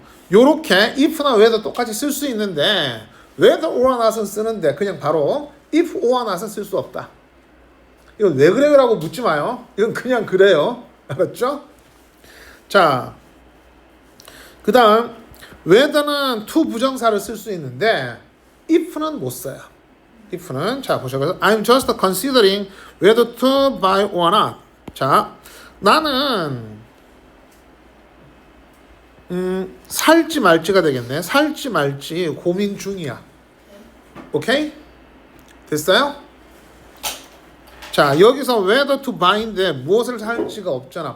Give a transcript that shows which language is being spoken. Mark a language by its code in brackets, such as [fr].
[ko] 요렇게 if나 whether 똑같이 쓸 수 있는데 whether or not은 쓰는데 그냥 바로 if or not은 쓸 수 없다. 이건 왜 그래요? 라고 묻지 마요. 이건 그냥 그래요. 알았죠? 자, 그 다음 whether는 to 부정사를 쓸 수 있는데 if는 못 써요. if는 자 보셔서 [en] I'm just considering whether to buy or not. [ko] 자, 나는 살지 말지가 되겠네. 살지 말지 고민 중이야. 오케이? 됐어요? 자, 여기서 whether to buy인데 무엇을 살지가 없잖아.